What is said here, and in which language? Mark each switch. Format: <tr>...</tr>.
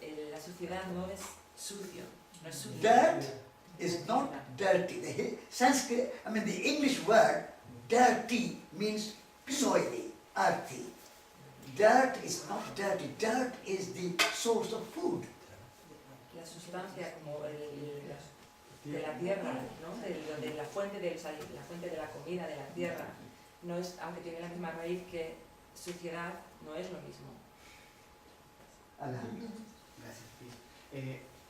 <es>La suciedad no es sucio, no es sucio.</es> <en>Dirt is not dirty. The Sanskrit, the English word dirty means soily, earthy. Dirt is not dirty. Dirt is the source of food.</en> <es>La sustancia como de la tierra, ¿no? de la fuente de la comida, de la tierra, no es, aunque tiene la misma raíz que suciedad, no es lo mismo.</es> <ar>Alhamdulillah.</ar> <es>Gracias.</es>